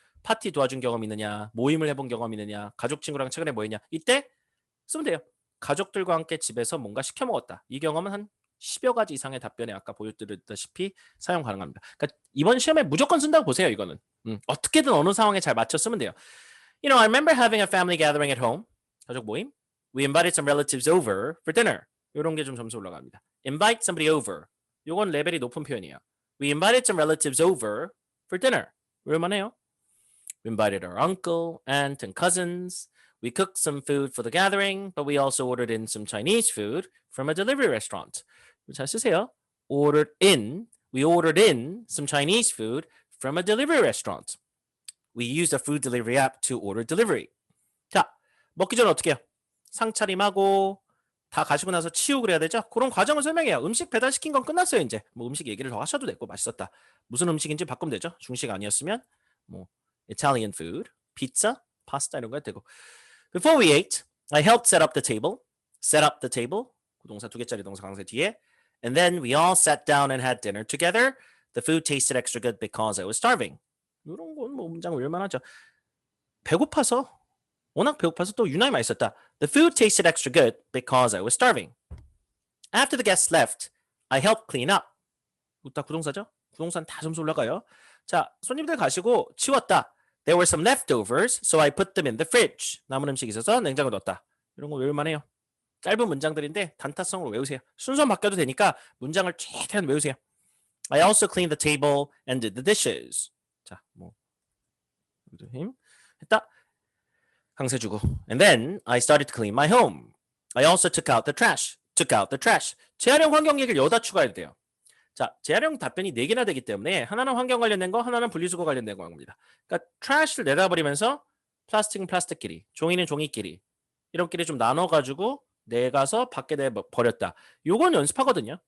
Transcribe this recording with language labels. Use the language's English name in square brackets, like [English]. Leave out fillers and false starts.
[Korean] 파티 도와준 경험 있느냐? 모임을 해본 경험 있느냐? 가족 친구랑 최근에 뭐 했냐? 이때 쓰면 돼요. 가족들과 함께 집에서 뭔가 시켜 먹었다. 이 경험은 한 10여 가지 이상의 답변에 아까 보여드렸다시피 사용 가능합니다. 그러니까 이번 시험에 무조건 쓴다고 보세요. 이거는. 어떻게든 어느 상황에 잘 맞춰 쓰면 돼요. [English] You know, I remember having a family gathering at home. [Korean] 가족 모임. [English] We invited some relatives over for dinner. [Korean] 이런 게 좀 점수 올라갑니다. [English] Invite somebody over. [Korean] 요건 레벨이 높은 표현이에요. [English] We invited some relatives over for dinner. [Korean] 얼마나요? [English] We invited our uncle, aunt, and cousins. We cooked some food for the gathering, but we also ordered in some Chinese food from a delivery restaurant. [Korean] 잘 쓰세요. [English] We ordered in some Chinese food from a delivery restaurant. We used a food delivery app to order delivery. [Korean] 자, 먹기 전에 어떻게 해요? 상차림하고 다 가지고 나서 치우고 그래야 되죠? 그런 과정을 설명해요. 음식 배달시킨 건 끝났어요, 이제. 뭐 음식 얘기를 더 하셔도 되고 맛있었다. 무슨 음식인지 바꾸면 되죠? 중식 아니었으면 뭐 Italian food, pizza, pasta 이런 거 해도 되고. [English] Before we ate, I helped set up the table. Set up the table. [Korean] 동사 2개짜리 동사 강세 뒤에. [English] And then we all sat down and had dinner together. The food tasted extra good because I was starving. [Korean] 이런 건 뭐 문장 외울만하죠. 배고파서 워낙 배고파서 또 유난히 맛있었다. [English] The food tasted extra good because I was starving. After the guests left, I helped clean up. [Korean] 다 구동사죠? 구동사는 다 점수 올라가요. 자, 손님들 가시고 치웠다. [English] There were some leftovers, so I put them in the fridge. [Korean] 남은 음식이 있어서 냉장고에 넣었다. 이런 거 외울만해요. 짧은 문장들인데 단타성으로 외우세요. 순서 바뀌어도 되니까 문장을 최대한 외우세요. [English] I also cleaned the table and did the dishes. [Korean] 자, 뭐 힘 했다. 강세 주고. [English] And then I started to clean my home. I also took out the trash. [Korean] 재활용 환경 얘기를 여기다 추가해도 돼요. 자, 재활용 답변이 4개나 되기 때문에 하나는 환경 관련된 거, 하나는 분리수거 관련된 겁니다. 그러니까 trash를 내다버리면서 플라스틱은 플라스틱끼리, 종이는 종이끼리 이런끼리 좀 나눠가지고 내가서 밖에 내버렸다. 요건 연습하거든요.